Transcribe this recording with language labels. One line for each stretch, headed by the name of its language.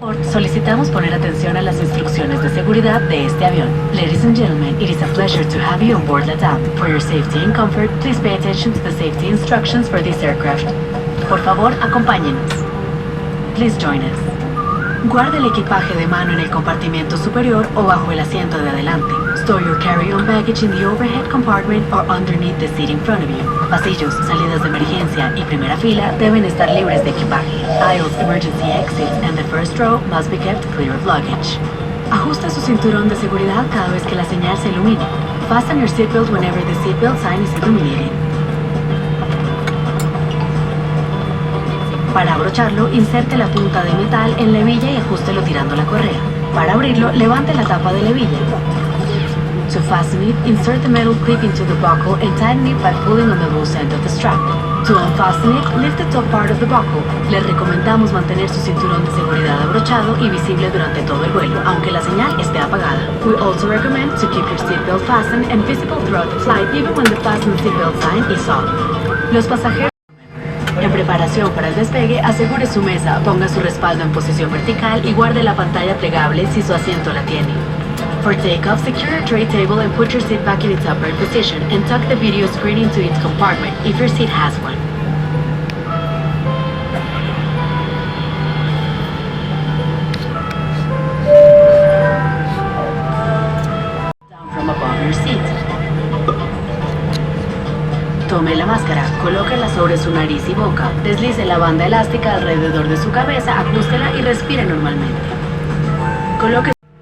Spanish: solicitamos poner atención a las instrucciones de seguridad de este avión.
English: Ladies and gentlemen, it is a pleasure to have you on board LATAM. For your safety and comfort, please pay attention to the safety instructions for this aircraft.
Spanish: Por favor, acompáñenos.
English: Please join us.
Spanish: Guarde el equipaje de mano en el compartimiento superior o bajo el asiento de adelante.
English: Store your carry-on baggage in the overhead compartment or underneath the seat in front of you.
Spanish: Pasillos, salidas de emergencia y primera fila deben estar libres de equipaje.
English: Aisles, emergency exits, and the first row must be kept clear of luggage.
Spanish: Ajuste su cinturón de seguridad cada vez que la señal se ilumine.
English: Fasten your seatbelt whenever the seatbelt sign is illuminated.
Spanish: Para abrocharlo, inserte la punta de metal en la hebilla y ajústelo tirando la correa. Para abrirlo, levante la tapa de la hebilla.
English: To fasten it, insert the metal clip into the buckle and tighten it by pulling on the loose end of the strap. To unfasten it, lift the top part of the buckle.
Spanish: Les recomendamos mantener su cinturón de seguridad abrochado y visible durante todo el vuelo, aunque la señal esté apagada.
English: We also recommend to keep your seatbelt fastened and visible throughout the flight, even when the fasten seatbelt sign is off.
Spanish: Los pasajeros en preparación para el despegue, asegure su mesa, ponga su respaldo en posición vertical y guarde la pantalla plegable si su asiento la tiene.
English: For takeoff, secure your tray table and put your seat back in its upright position and tuck the video screen into its compartment if your seat has one. Down from above your seat.
Spanish: Tome la máscara, colóquela sobre su nariz y boca, deslice la banda elástica alrededor de su cabeza, ajústela y respire normalmente. Coloque